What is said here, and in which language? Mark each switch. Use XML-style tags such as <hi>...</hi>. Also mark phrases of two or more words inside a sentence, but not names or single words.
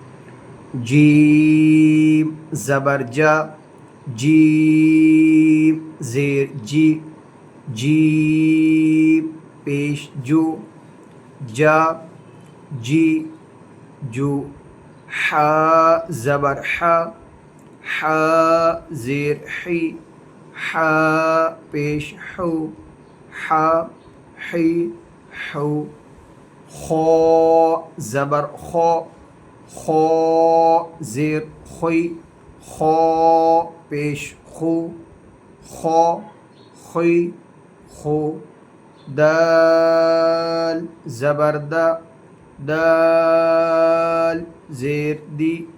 <ur>جیم زبر جا، جیم زیر جی، جیم پیش جو، جا جی جو، حا زبر حا، حا زیر حی، حا پیش حو، حا حی حو، خو زبر خو، خو زیر خوی، خو پیش خو، خو خوی خو، دال زبر دا، دال زیر دی،</ur>